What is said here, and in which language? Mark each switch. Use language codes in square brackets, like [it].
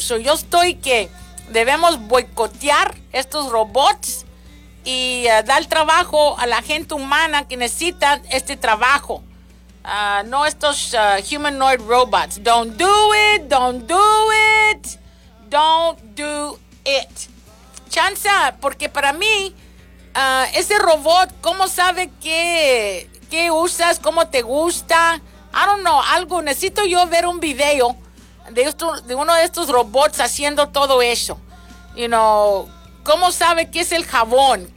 [es] So yo estoy que debemos boicotear estos robots y dar trabajo a la gente humana que necesita este trabajo. No estos humanoid robots. [en] Don't do it, don't do it, don't do it. [es] Chanza, porque para mí, ese robot, ¿cómo sabe qué usas, cómo te gusta? [en] I don't know, [es] algo, necesito yo ver un video de uno de estos robots haciendo todo eso. [en] You know, [es] ¿cómo sabe qué es el jabón?